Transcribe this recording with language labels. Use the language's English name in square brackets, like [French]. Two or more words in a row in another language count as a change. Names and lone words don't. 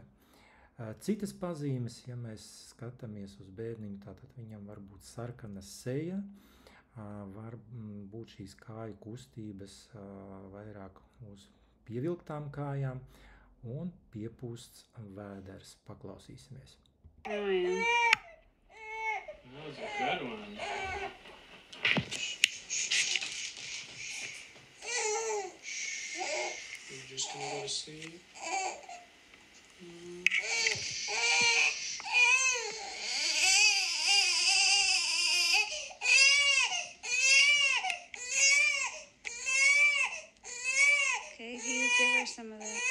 [Latvian] Citas pazīmes, ja mēs skatāmies uz bērniņu, tātad viņam var būt sarkana seja, var būt šīs kāju kustības vairāk uz pievilktām kājām un piepūsts vēders. Paklausīsimies. [English] Oh, yeah. That was a good one. You're just gonna go to sleep? Okay, give her some of that.